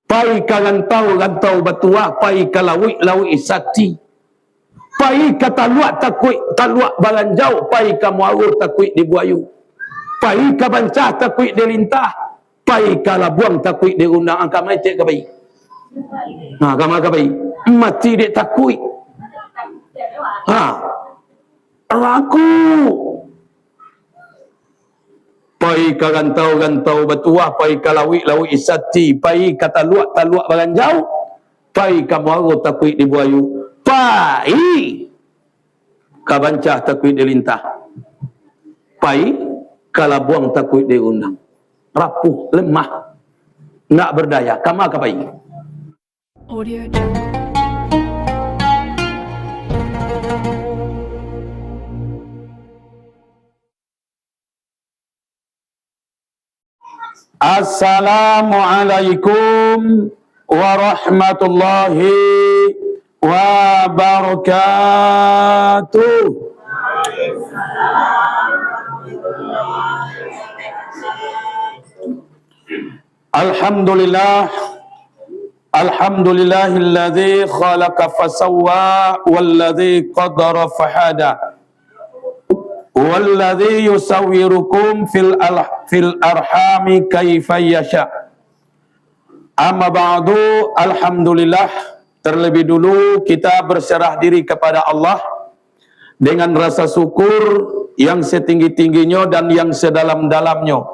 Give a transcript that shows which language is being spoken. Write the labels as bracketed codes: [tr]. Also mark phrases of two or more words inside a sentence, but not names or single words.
[min] pai ka rantau batua, pai ka lawi sakti, pai ka taluak baranjau, pai ka muaruh takuit di buayu, pai ka bancah takuit di lintah, pai ka labuang takuit di undang angka mecek ka bai. Kama ka bai mati dek takuit. Aku pai ka rantau batua, pai ka lawi isati, pai ka taluak baranjau, pai ka muaruh takuit di buayu, pai ka bancah takuit di lintah, pai ka labuang takuit di undang. Rapuh, lemah, nak berdaya. Kama ka bai. Audio Jungle. [ar] السلام عليكم ورحمة الله وبركاته. الحمد لله، الحمد لله الذي خلق فسوى والذي قدر فهدى والذي يصوركم في الأرحام كيف يشاء. أما بعد، الحمد لله, [id] terlebih dulu kita berserah diri kepada Allah dengan rasa syukur yang setinggi-tingginya dan yang sedalam-dalamnya.